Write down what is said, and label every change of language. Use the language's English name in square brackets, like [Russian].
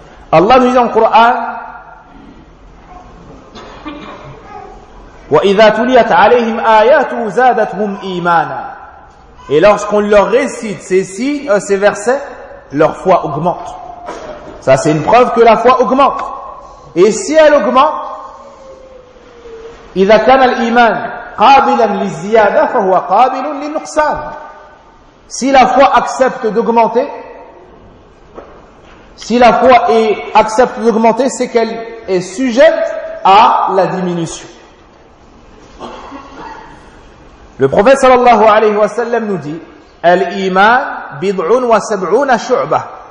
[French] Allah nous dit dans le Coran: [Arabic] وَإِذَا تُلِيَتْ عَلَيْهِمْ آيَاتُهُ زَادَتْهُمْ إِيمَانًا. [French] Et lorsqu'on leur récite ces versets, leur foi augmente. Ça, c'est une preuve que la foi augmente. Et si elle augmente, [Arabic] إِذَا كَانَ الْإِيمَانِ قَابِلًا لِلزِّيَادَةِ فَهُوَ قَابِلٌ لِلنُقْصَانِ. [French] Si la foi accepte d'augmenter, si la foi accepte d'augmenter, c'est qu'elle est sujette à la diminution. Le prophète sallallahu alayhi wa sallam nous dit: [Arabic] Al-Iman bid'un wa sab'una shu'ba.